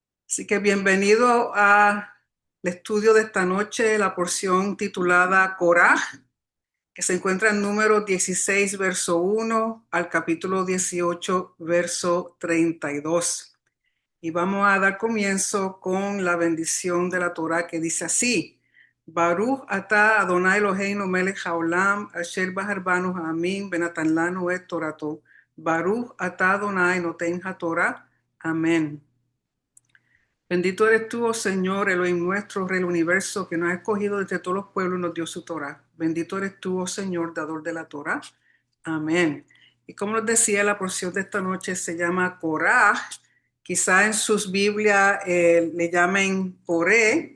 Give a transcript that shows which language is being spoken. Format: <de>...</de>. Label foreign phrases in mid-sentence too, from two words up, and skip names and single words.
<es>Así que bienvenido al estudio de esta noche, la porción titulada Coraj, que se encuentra en número 16, verso 1 al capítulo 18, verso 32. Y vamos a dar comienzo con la bendición de la Torá que dice así:</es> <he>ברוך אתה ה' אלוהינו מלך העולם אשר בחר בנו העמים בנתן לנו את תורתו. ברוך אתה ה' נותן התורה.</he> <es>Amén. Bendito eres tú, oh Señor, Elohim nuestro, Rey del universo, que nos ha escogido entre todos los pueblos y nos dio su Torah. Bendito eres tú, oh Señor, dador de la Torah. Amén. Y como les decía, la porción de esta noche se llama Coraj. Quizá en sus Biblias le llamen Coré.</es>